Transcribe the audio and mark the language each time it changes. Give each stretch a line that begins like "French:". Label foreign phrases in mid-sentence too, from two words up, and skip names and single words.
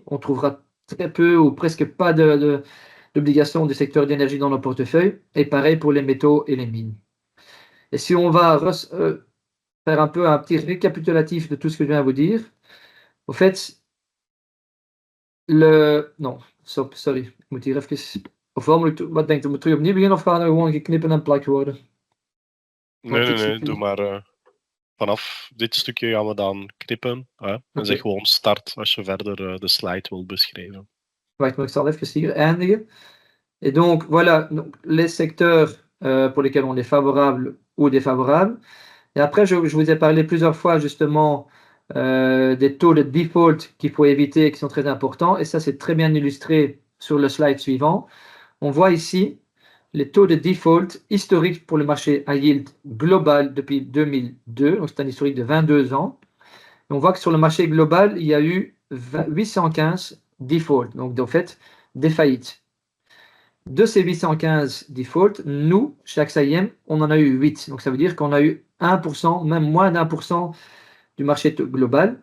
French: On trouvera très peu ou presque pas d'obligations du secteur d'énergie dans nos portefeuilles, et pareil pour les métaux et les mines. Et si on va faire un peu un petit récapitulatif de tout ce que je viens de vous dire, au fait, non,
Dutch: sorry, ik moet hier even. Ofwel moet ik, wat denkt u, moet terug opnieuw beginnen of gaan er gewoon geknippen en plakt worden? Nee, nee, nee, doe maar. Vanaf dit stukje gaan we dan knippen. En zeg gewoon start als je verder de slide wilt beschrijven. Wacht, maar ik zal even hier eindigen.
French: Et donc, voilà donc, les secteurs pour lesquels on est favorable ou défavorable. Et après, je vous ai parlé plusieurs fois justement des taux de default qu'il faut éviter et qui sont très importants. Et ça, c'est très bien illustré sur le slide suivant. On voit ici les taux de default historiques pour le marché
English: high yield
French: global depuis 2002. Donc, c'est un historique de 22 ans. Et on voit que sur le marché global, il y a eu 815 defaults, donc en fait, des faillites. De ces 815 defaults, nous, chez AXA IM, on en a eu 8. Donc ça veut dire qu'on a eu 1%, même moins d'1% du marché global.